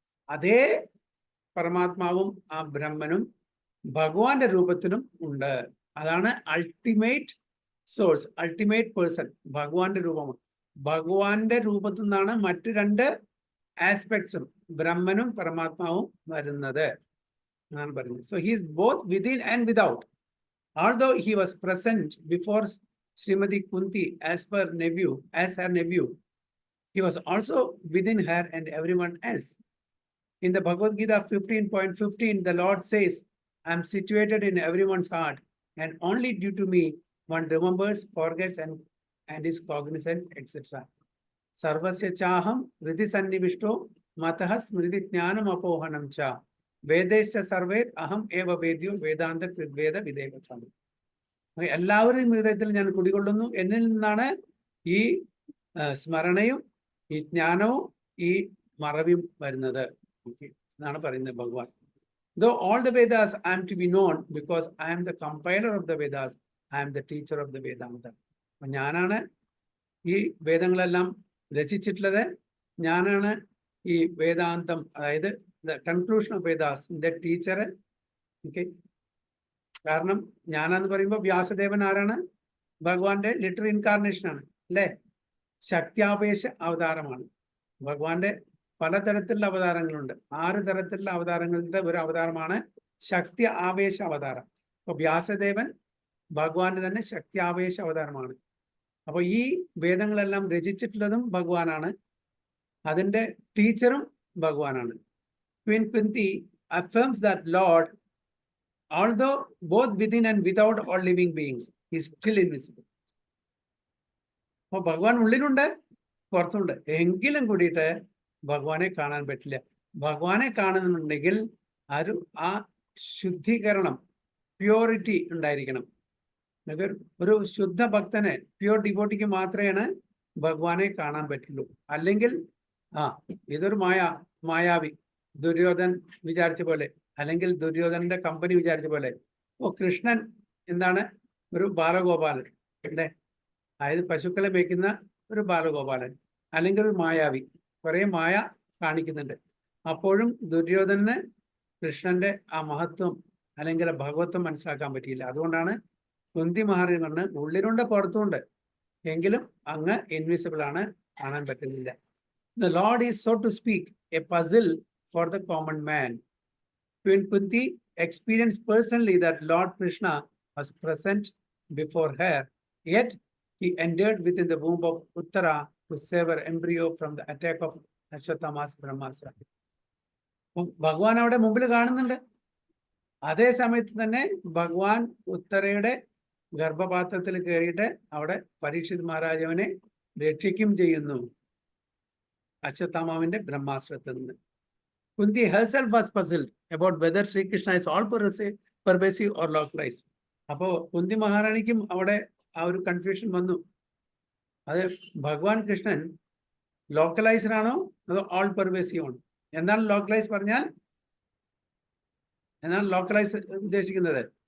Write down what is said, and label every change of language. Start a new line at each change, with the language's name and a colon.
Malayalam: അതേ പരമാത്മാവും ആ ബ്രഹ്മനും ഭഗവാന്റെ രൂപത്തിലും ഉണ്ട്. അതാണ്
English: Ultimate source, ultimate person.
Malayalam: ഭഗവാന്റെ രൂപമാണ്. ഭഗവാന്റെ രൂപത്തിൽ നിന്നാണ് മറ്റു രണ്ട് ആസ്പെക്ട്സും ബ്രഹ്മനും പരമാത്മാവും വരുന്നത് എന്നാണ് പറയുന്നത്.
English: So he is both within and without. Although he was present before Srimati Kunti as her nephew, he was also within her and everyone else. In the Bhagavad Gita 15.15, the Lord says, I am situated in everyone's heart, and only due to me one remembers, forgets, and is cognizant, etc.
Sanskrit: Sarvasya chaham riti sannivishto matah smriti jnanam apohanam cha. വേദേശ്ച സർവേത് അഹം ഏവ വേദ്യോ വേദാന്ത കൃദ്വേദ വിദേവചാമി.
Malayalam: എല്ലാവരുടെയും ഹൃദയത്തിൽ ഞാൻ കുടികൊള്ളുന്നു. എന്നിൽ നിന്നാണ് ഈ സ്മരണയും ഈ ജ്ഞാനവും ഈ മറവിയും വരുന്നത്. എന്നാണ് പറയുന്നത് ഭഗവാൻ.
English: Though all the Vedas I am to be known because I am the compiler of the Vedas, I am the teacher of the Vedanta.
Malayalam: ഞാനാണ് ഈ വേദങ്ങളെല്ലാം രചിച്ചിട്ടുള്ളത്, ഞാനാണ് ഈ വേദാന്തം, അതായത്
English: the conclusion of വേദാസിന്റെ
Malayalam: teacher. Okay, കാരണം ഞാനാന്ന് പറയുമ്പോൾ വ്യാസദേവൻ ആരാണ്? ഭഗവാന്റെ ലിറ്റർ ഇൻകാർണേഷൻ ആണ് അല്ലേ? ശക്തിയാവേശ അവതാരമാണ്. ഭഗവാന്റെ പലതരത്തിലുള്ള അവതാരങ്ങളുണ്ട്. 6 തരത്തിലുള്ള അവതാരങ്ങളുടെ ഒരു അവതാരമാണ് ശക്തി ആവേശ അവതാരം. അപ്പൊ വ്യാസദേവൻ ഭഗവാന്റെ തന്നെ ശക്തി ആവേശ അവതാരമാണ്. അപ്പൊ ഈ വേദങ്ങളെല്ലാം രചിച്ചിട്ടുള്ളതും ഭഗവാനാണ്, അതിന്റെ ടീച്ചറും ഭഗവാനാണ്.
English: Queen Kunti affirms that Lord, although both within and without all living beings, is still invisible.
Malayalam: അപ്പൊ ഭഗവാൻ ഉള്ളിലുണ്ട്, പുറത്തുണ്ട്, എങ്കിലും കൂടിയിട്ട് ഭഗവാനെ കാണാൻ പറ്റില്ല. ഭഗവാനെ കാണുന്നുണ്ടെങ്കിൽ ആ ശുദ്ധീകരണം, പ്യൂരിറ്റി ഉണ്ടായിരിക്കണം. ഒരു ശുദ്ധ ഭക്തന്, പ്യൂർ ഡിവോട്ടിക്ക് മാത്രമേ ഭഗവാനെ കാണാൻ പറ്റുള്ളൂ. അല്ലെങ്കിൽ ഇതൊരു മായാവി, ദുര്യോധൻ വിചാരിച്ച പോലെ, അല്ലെങ്കിൽ ദുര്യോധനന്റെ കമ്പനി വിചാരിച്ച പോലെ. കൃഷ്ണൻ എന്താണ്? ഒരു ബാലഗോപാലൻ അല്ലേ? അതായത് പശുക്കളെ മേയ്ക്കുന്ന ഒരു ബാലഗോപാലൻ, അല്ലെങ്കിൽ ഒരു മായാവി, കുറെ മായ കാണിക്കുന്നുണ്ട്. അപ്പോഴും ദുര്യോധനന് കൃഷ്ണന്റെ ആ മഹത്വം അല്ലെങ്കിൽ ഭഗവത്വം മനസ്സിലാക്കാൻ പറ്റിയില്ല. അതുകൊണ്ടാണ് കുന്തി മഹാരാജി പറഞ്ഞ് ഉള്ളിലുണ്ട് പുറത്തുണ്ട്, എങ്കിലും അങ്ങ് ഇൻവിസിബിൾ ആണ്, കാണാൻ പറ്റുന്നില്ല.
English: The Lord is, so to speak, a puzzle for the common man. Queen Kunti experienced personally that Lord Krishna was present before her, yet he entered within the womb of Uttara to save her embryo from the attack of Ashwatthama's Brahmastra.
Malayalam: ഭഗവാൻ അവിടെ മുമ്പിൽ കാണുന്നുണ്ട്. അതേ സമയത്ത് തന്നെ ഭഗവാൻ ഉത്തരയുടെ ഗർഭപാത്രത്തിൽ കയറിയിട്ട് അവിടെ പരീക്ഷിത് മഹാരാജാവിനെ രക്ഷിക്കും ചെയ്യുന്നു അശ്വത്ഥാമാവിന്റെ ബ്രഹ്മാസ്ത്രത്തിൽ നിന്ന്.
English: Kunti herself was puzzled about whether Sri Krishna is all pervasive or localized.
Malayalam: അപ്പോ കുന്തി മഹാറാണിക്കും അവിടെ ആ ഒരു കൺഫ്യൂഷൻ വന്നു. അത് ഭഗവാൻ കൃഷ്ണൻ ലോക്കലൈസ്ഡ് ആണോ അതോ ഓൾ പെർവേസീവ് ആണോ? എന്താണ് ലോക്കലൈസ് പറഞ്ഞാൽ? എന്താണ് ലോക്കലൈസ് ഉദ്ദേശിക്കുന്നത്?